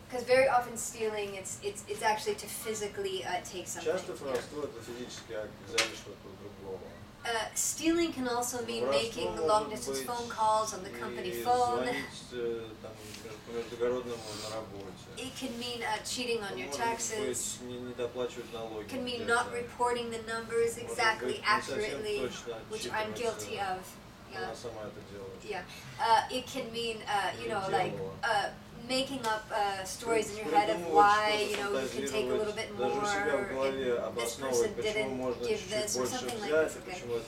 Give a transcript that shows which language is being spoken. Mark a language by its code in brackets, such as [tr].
[en] Because very often stealing, it's actually to physically take something. [ru] Часто воровство это физический акт, взяли что-то у другого. [en] Stealing can also mean making long distance phone calls on the company phone. [ru] Там, по междугородному на работе. [en] It can mean cheating on your taxes. [ru] Не доплачивать налоги. [en] It can mean not reporting the numbers exactly, accurately, which I'm guilty of. Yeah. [ru] Она сама это делает. [en] Yeah. It can mean, you know, like making up stories in your head of why, you know, you can take a little bit more, and this person didn't give this, or something like this. Okay.